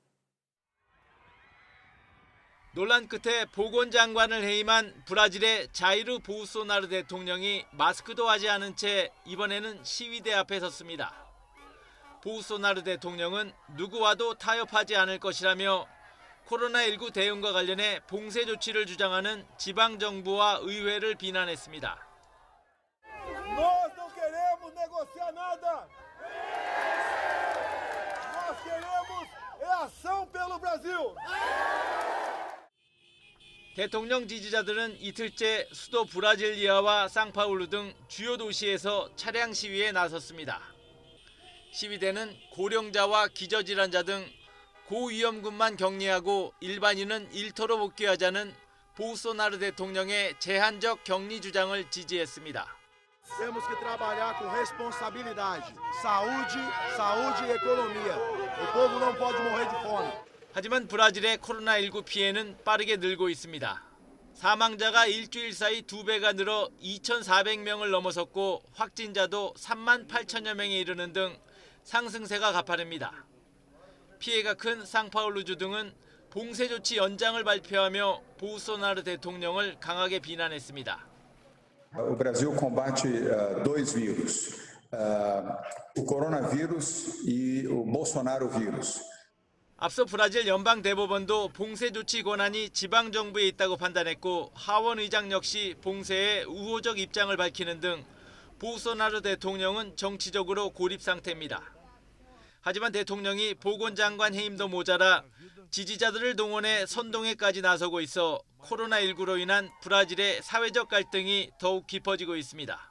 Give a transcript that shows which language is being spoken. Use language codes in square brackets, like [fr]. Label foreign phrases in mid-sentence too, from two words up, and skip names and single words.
[ko] 논란 끝에 보건장관을 해임한 브라질의 자이르 보우소나루 대통령이 마스크도 하지 않은 채 이번에는 시위대 앞에 섰습니다. 보우소나루 대통령은 누구와도 타협하지 않을 것이라며 코로나19 대응과 관련해 봉쇄 조치를 주장하는 지방정부와 의회를 비난했습니다. [pt] Nós não queremos negociar nada. Nós queremos ação pelo Brasil. [ko] 대통령 지지자들은 이틀째 수도 브라질리아와 상파울루 등 주요 도시에서 차량 시위에 나섰습니다. 시위대는 고령자와 기저질환자 등 고위험군만 격리하고 일반인은 일터로 복귀하자는 보우소나루 대통령의 제한적 격리 주장을 지지했습니다. [pt] Temos que trabalhar com responsabilidade. Saúde, saúde e economia. O povo não pode morrer de fome. [ko] 하지만 브라질의 코로나19 피해는 빠르게 늘고 있습니다. 사망자가 일주일 사이 2배가 늘어 2,400명을 넘어섰고 확진자도 3만 8천여 명에 이르는 등 상승세가 가파릅니다. 피해가 큰 상파울루주 등은 봉쇄 조치 연장을 발표하며 보우소나루 대통령을 강하게 비난했습니다. [pt] O Brasil combate dois vírus, o coronavírus e o Bolsonaro vírus. [ko] 앞서 브라질 연방대법원도 봉쇄 조치 권한이 지방정부에 있다고 판단했고 하원 의장 역시 봉쇄에 우호적 입장을 밝히는 등 보우소나루 대통령은 정치적으로 고립 상태입니다. 하지만 대통령이 보건장관 해임도 모자라 지지자들을 동원해 선동회까지 나서고 있어 코로나19로 인한 브라질의 사회적 갈등이 더욱 깊어지고 있습니다.